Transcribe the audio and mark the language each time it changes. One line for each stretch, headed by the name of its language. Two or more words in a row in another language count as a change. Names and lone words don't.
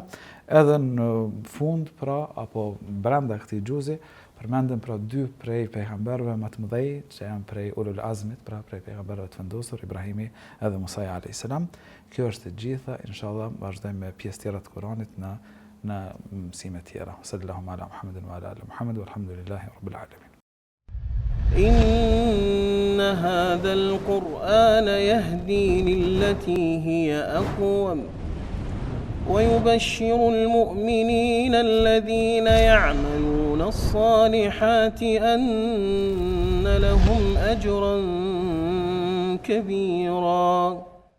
Albanian: Edhe në fund pra apo brenda këtij xhuzi përmendem pra dy prej pejgamberëve më të mëdhej që janë prej ulul azmit, pra prej pejgamberëve të vendosur, Ibrahimi edhe Musa
Arabic: عليه السلام.
Albanian: Kjo është e gjitha, inshallah vazhdojmë me pjesë tjera të Kuranit në mësime tjera.
Arabic: صلى الله على محمد وعلى آل محمد والحمد لله رب العالمين. إن هذا القرآن يهدي للتي هي أقوم ويبشر المؤمنين الذين يعملون الصالحات أن لهم أجرا كبيرا